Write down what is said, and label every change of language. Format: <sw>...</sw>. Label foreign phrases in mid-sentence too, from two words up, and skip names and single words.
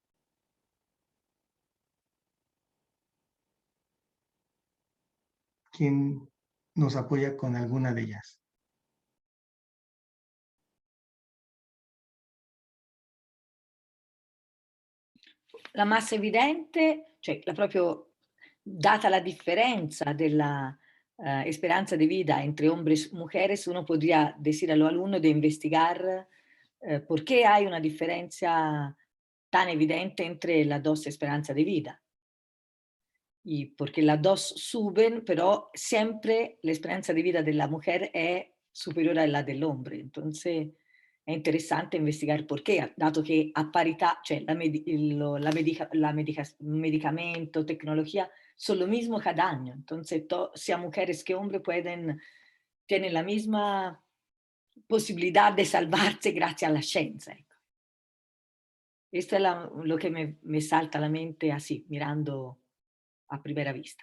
<es>¿Quién nos apoya con alguna de ellas?</es> <it>La massa evidente, cioè proprio data la differenza della</it> <es>esperanza de vida entre hombres y mujeres, uno podría decir a los alumnos de investigar por qué hay una diferencia tan evidente entre las dos esperanzas de vida. Y porque las dos suben, pero siempre la esperanza de vida de la mujer es superior a la del hombre. Entonces</es> <it>è interessante</it> <es>investigar por qué,</es> <it>dato che a parità, cioè</it> <es>medicamento, tecnología, son lo mismo cada año. Entonces, sea mujeres que hombres tienen la misma posibilidad de salvarse gracias a la ciencia.</es> <it>Ecco.</it> <es>Esto es lo que me salta a la mente así, mirando a primera vista.</es>